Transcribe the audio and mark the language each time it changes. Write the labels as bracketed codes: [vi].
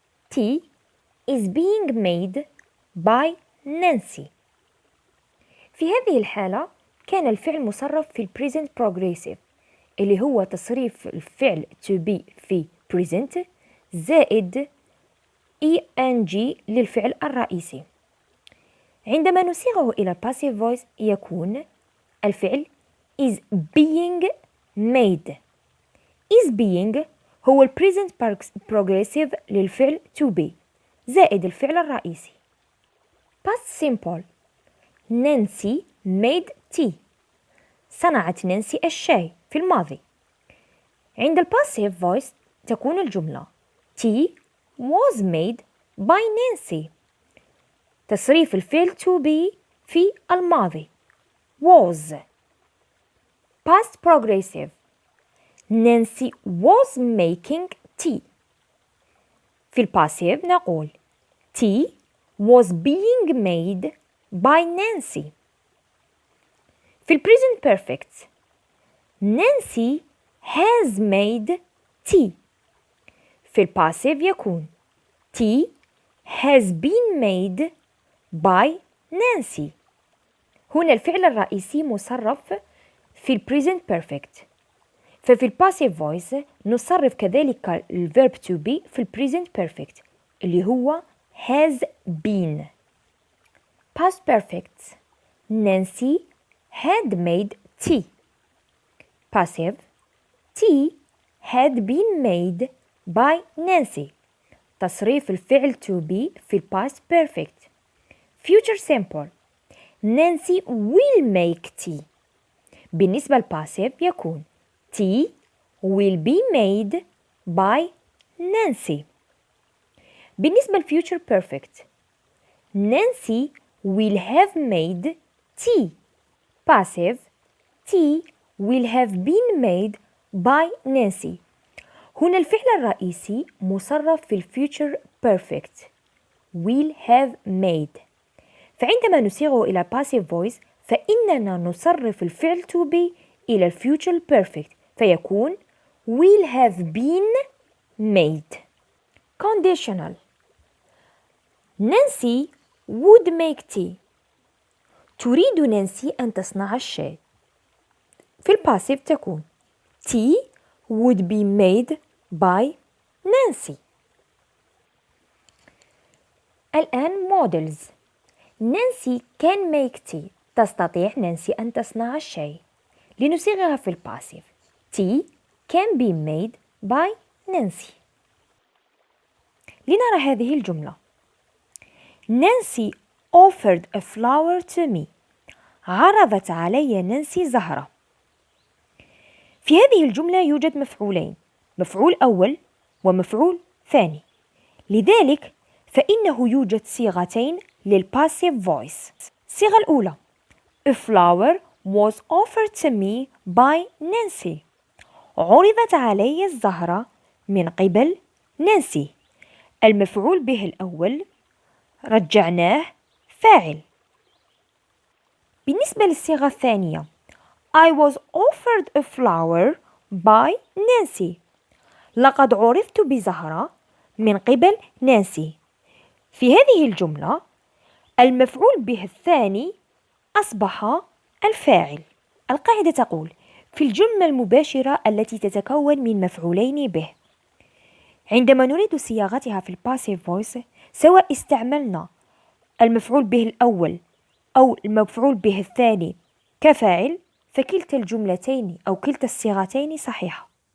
[en] Tea is being made by Nancy. [ar] في هذه الحالة كان الفعل مصرف في present progressive اللي هو تصريف الفعل to be في present زائد ing للفعل الرئيسي. عندما نصيغه إلى passive voice يكون الفعل is being made. is being هو ال present progressive للفعل to be زائد الفعل الرئيسي. [en] past simple. Nancy made tea. [ar] صنعت نانسي الشاي في الماضي. عند ال [en] passive voice [ar] تكون الجملة [en] tea was made by Nancy. [ar] تصريف الفعل to be في الماضي was. [en] past progressive. Nancy was making tea. [ar] في الباسيف نقول [en] tea was being made by Nancy. في present perfect Nancy has made tea. [ar] في الباسيف يكون [en] tea has been made by Nancy. [ar] هنا الفعل الرئيسي مصرف في present perfect. ففي الباسيف voice نصرف كذلك الverb to be في present perfect اللي هو has been. [en] past perfect Nancy had made tea. passive tea had been made by Nancy. [ar] تصريف الفعل [en] to be في past perfect. future simple Nancy will make tea. [ar] بالنسبة للباسيف يكون [en] tea will be made by Nancy. بالنسبة للfuture perfect Nancy will have made tea. passive tea will have been made by Nancy. [ar] هنا الفعل الرئيسي مصرف في الfuture perfect will have made. فعندما نصيغه إلى passive voice فإننا نصرف الفعل to be إلى future perfect فيكون will have been made. [en] conditional Nancy would make tea. [ar] تريد نانسي أن تصنع الشاي. في الباسيف تكون tea would be made by Nancy. الآن models. [en] Nancy can make tea. [ar] تستطيع نانسي أن تصنع الشاي. لنصيغها في الباسيف [en] tea can be made by Nancy. [ar] لنرى هذه الجملة [en] Nancy offered a flower to me. [ar] عرضت علي نانسي زهرة. في هذه الجملة يوجد مفعولين مفعول أول ومفعول ثاني لذلك فإنه يوجد صيغتين للباسيف فويس. الصيغة الأولى [en] A flower was offered to me by Nancy. [ar] عرضت علي الزهرة من قبل نانسي. المفعول به الأول رجعناه فاعل. بالنسبة للصيغة الثانية [en] I was offered a flower by Nancy. [ar] لقد عرضت بزهرة من قبل نانسي. في هذه الجملة المفعول به الثاني أصبح الفاعل. القاعدة تقول في الجملة المباشرة التي تتكون من مفعولين به عندما نريد صياغتها في الباسيف فويس سواء استعملنا المفعول به الأول أو المفعول به الثاني كفاعل فكلتا الجملتين أو كلتا الصيغتين صحيحة.